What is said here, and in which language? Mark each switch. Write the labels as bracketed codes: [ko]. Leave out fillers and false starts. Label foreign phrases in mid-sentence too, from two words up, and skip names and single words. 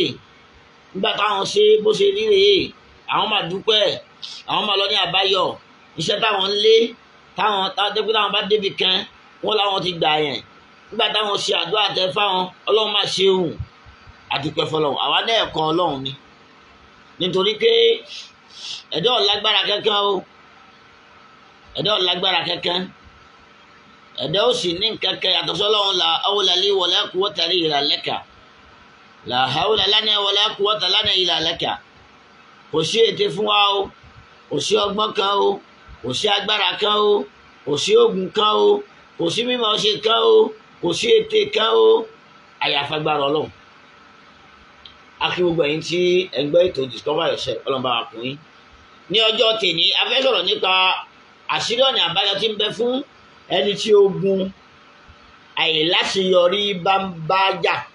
[yo] nígbà táwọn ṣe bó ṣe rí rèé àwọn máa dúpẹ́ àwọn máa lọ ní àbáyọ iṣẹ́ táwọn ń lé táwọn bá débi kan wọ́n láwọn ti gbà yẹn nígbà táwọn ṣe àdúrà tẹ fáwọn ọlọ́run máa ṣe òun àdúpẹ́ fọlọ́run àwa náà ẹ̀kọ́ ọlọ́run ni nítorí pé ẹ̀dá ò lágbára kankan o ẹ̀dá ò lágbára kankan ẹ̀dá ò sì ní kankan yàtọ̀ sọ́lọ́run [ar] لا حول لي ولا قوة إلا لك لا حول لنا ولا قوة لنا إلا لك [yo] kò sí ète fún wa o kò sí ọgbọ́n kan o kò sí agbára kan o kò sí oògùn kan o kò sí mímọ̀ ṣe kan o kò sí ète kan o àyàfagbára ọlọ́run akí gbogbo ẹ̀yin tí ẹgbẹ́ ètò Discover Yourself ọlọ́mọba wà fún yín ní ọjọ́ tèmi a fẹ́ sọ̀rọ̀ nípa àṣírí ọ̀nà àbáyọ tí ń bẹ fún ẹni tí ogun àìláṣeyọrí bá ń bá jà